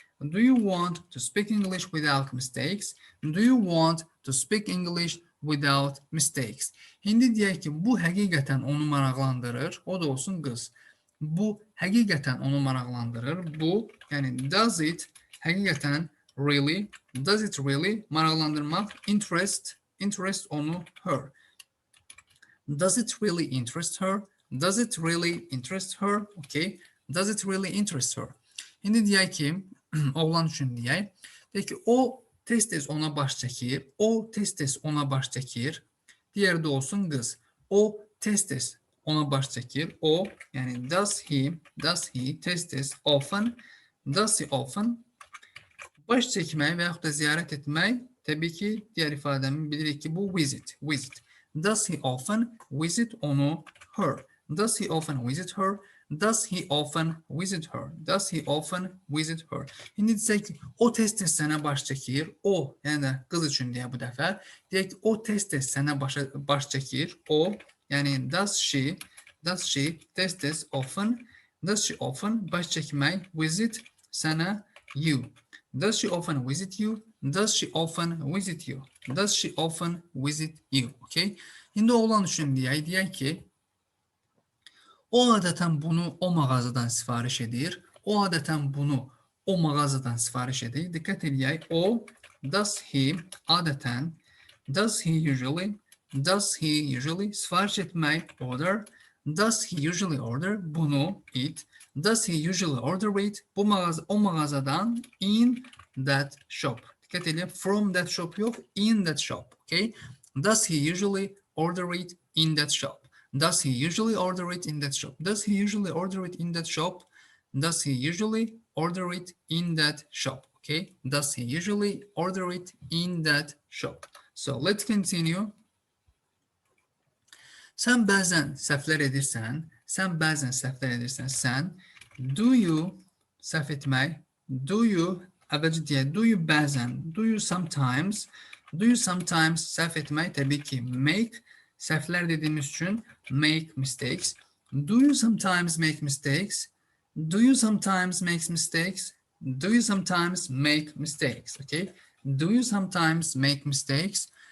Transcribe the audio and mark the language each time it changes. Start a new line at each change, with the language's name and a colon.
English: Do you want to speak English without mistakes? Do you want to speak English without mistakes?
Azerbaijani: İndi deyək ki, bu həqiqətən onu maraqlandırır, o da olsun qız. Bu həqiqətən onu maraqlandırır. Bu, yəni
English: does it
Azerbaijani: həqiqətən
English: really, does it really
Azerbaijani: maraqlandırmaq,
English: interest
Azerbaijani: onu,
English: her. Does it really interest her? Does it really interest her? Okay. Does it really interest her?
Azerbaijani: İndi deyək ki, oğlan üçün deyək ki, o tez-tez ona baş çəkir, digəri də olsun qız. O tez-tez ona baş çəkir. O, yəni
English: does he
Azerbaijani: tez-tez, often,
English: does he often
Azerbaijani: baş çəkmək və yaxud da ziyarət etmək, təbii ki, digər ifadəmi bilirik ki, bu visit.
English: Does he often visit
Azerbaijani: onu,
English: her? Does he often visit her? Does he often visit her? Does he often visit her?
Azerbaijani: İndi desək ki, o tez-tez sənə baş çəkir. O, yəni də qız üçün deyə bu dəfə. Deyək ki, o tez-tez sənə baş çəkir. O, yəni
English: does she
Azerbaijani: tez-tez,
English: often, does she often
Azerbaijani: baş çəkmək,
English: visit
Azerbaijani: sənə,
English: you. Does she often visit you? Does she often visit you? Does she often visit you? Okay?
Azerbaijani: İndi oğlan üçün deyək ki, o adətən bunu o mağazadan sifariş edir. Diqqət edək. O,
English: does he
Azerbaijani: adətən,
English: does he usually
Azerbaijani: sifariş etmək, order.
English: Does he usually order
Azerbaijani: bunu,
English: it. Does he usually order it?
Azerbaijani: O mağazadan,
English: in that shop.
Azerbaijani: Diqqət edək,
English: from that shop
Azerbaijani: yox,
English: in that shop. Okay? Does he usually order it in that shop? Does he usually order it in that shop? Does he usually order it in that shop? Does he usually order it in that shop? Okay? Does he usually order it in that shop? So let's continue.
Azerbaijani: Sən bəzən səhvlər edirsən. Sən
English: do you
Azerbaijani: səhv etmək, do you əvvəlcə deyək, do you bəzən,
English: do you sometimes, Do you sometimes
Azerbaijani: səhv etmək təbii ki make, səhvlər dediyimiz üçün
English: make mistakes. Do you sometimes make mistakes? Do you sometimes make mistakes? Do you sometimes make mistakes? Okay? Do you sometimes make mistakes?